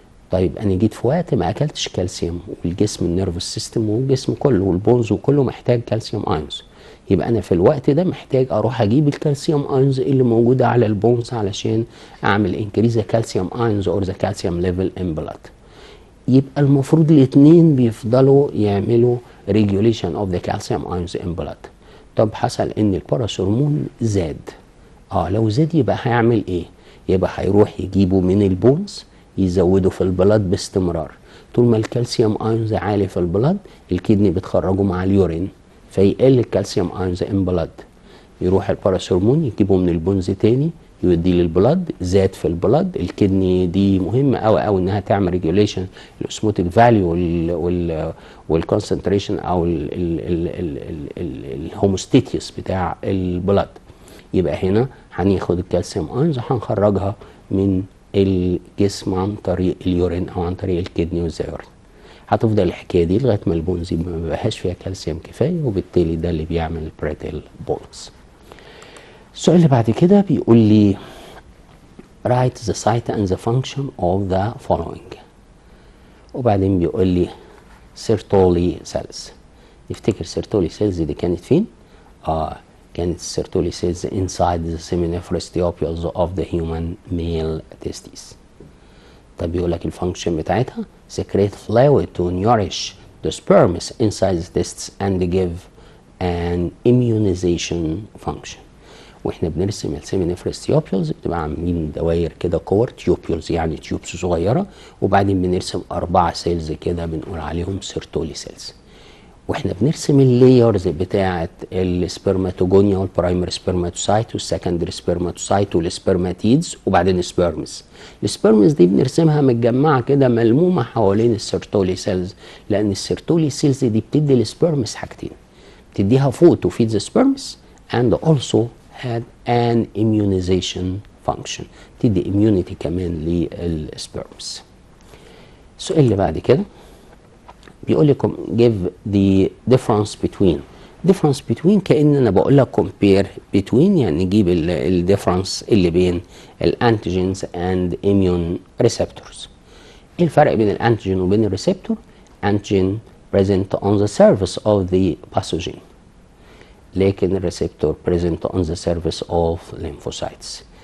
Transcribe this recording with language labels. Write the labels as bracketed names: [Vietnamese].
[Arabic] طيب انا جيت في وقت ما اكلتش كالسيوم، والجسم النيرفس سيستم والجسم كله والبونز وكله محتاج كالسيوم ايونز، يبقى انا في الوقت ده محتاج اروح اجيب الكالسيوم ايونز اللي موجوده على البونز علشان اعمل [English] انكريز كالسيوم ايونز اور ذا كالسيوم ليفل ان بلاد. [Arabic] يبقى المفروض الاثنين بيفضلوا يعملوا [English] regulation of the calcium ions in blood. [Arabic] طب حصل ان الباراثورمون زاد، لو زاد يبقى هيعمل ايه؟ يبقى هيروح يجيبه من البونز يزوده في البلاد باستمرار. طول ما الكالسيوم ايونز عالي في البلاد الكدني بتخرجه مع اليورين فيقل الكالسيوم ايونز ان بلاد، يروح الباراثورمون يجيبه من البونز تاني يوديه للبلاد، زاد في البلاد. الكدني دي مهمه قوي قوي انها تعمل ريجوليشن الاسموتيك فاليو والكونسنتريشن او الهوموستيتيوس بتاع البلاد. يبقى هنا هناخد الكالسيوم ايونز هنخرجها من الجسم عن طريق اليورين او عن طريق الكدني والزيورين. هتفضل الحكايه دي لغايه ما البونز ما بقاش فيها كالسيوم كفايه، وبالتالي ده اللي بيعمل البريتل بونز. السؤال اللي بعد كده بيقول لي [English] write the site and the function of the following، [Arabic] وبعدين بيقول لي سيرتولي سيلز. نفتكر سيرتولي سيلز دي كانت فين؟ كانت السيرتولي سيلز [English] inside the seminiferous tubules of the human male testes. [Arabic] طب بيقول لك الفانكشن بتاعتها [English] secrete fluid to nourish the sperms inside the testes and give an immunization function. [Arabic] واحنا بنرسم السيمينيفرس تيوبيولز بتبقى عاملين دواير كده كور تيوبيولز يعني تيوبس صغيره، وبعدين بنرسم 4 سيلز كده بنقول عليهم سيرتولي سيلز. واحنا بنرسم اللايرز بتاعه السبرماتوجونيا والبرايمري سبرماتوسايت والسكندري سبرماتوسايت والسبرماتيدز وبعدين السبرمز. السبرمز دي بنرسمها متجمعه كده ملمومه حوالين السيرتولي سيلز، لان السيرتولي سيلز دي بتدي السبرمز حاجتين، بتديها [English] food to feed the sperms and also had an immunization function، [Arabic] تدي immunity كمان للسبرمز. السؤال اللي بعد كده بيقول لكم [English] give the difference between [Arabic] كأن انا بقول لك compare between يعني نجيب الديفرنس اللي بين الانتيجينز [English] and immune receptors. [Arabic] ايه الفرق بين الانتيجين وبين الريسبتور؟ [English] antigen present on the surface of the pathogen، [Arabic] لكن الريسبتور [English] present on the surface of lymphocytes.